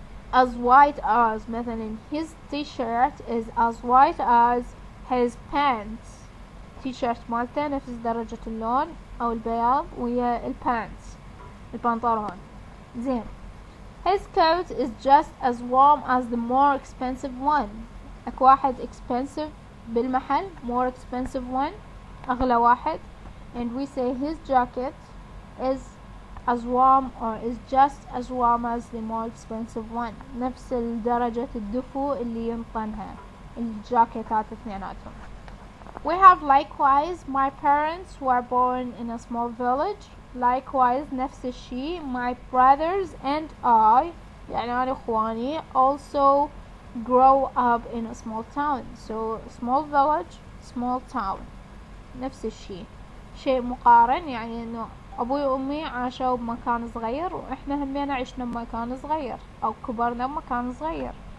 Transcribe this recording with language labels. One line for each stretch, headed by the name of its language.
English: As white as مثلا his t-shirt is as white as his pants.
Arabic: t-shirt مالته نفس درجة اللون أو البياض ويا البانتس البنطلون. زين.
English: His coat is just as warm as the more expensive one.
Arabic: اكو واحد expensive بالمحل
English: more expensive one
Arabic: أغلى واحد.
English: And we say his jacket is as warm or is just as warm as the more expensive one.
Arabic: نفس درجة الدفو اللي ينطنها الجاكيتات اثنيناتهم.
English: We have likewise my parents were born in a small village. Likewise
Arabic: نفس الشيء
English: my brothers and I
Arabic: يعني أنا إخواني
English: also grow up in a small town.
Arabic: So
English: small village small town
Arabic: نفس الشيء شيء مقارن يعني إنه أبوي وأمي عاشوا بمكان صغير وإحنا همينا عشنا بمكان صغير أو كبرنا بمكان صغير.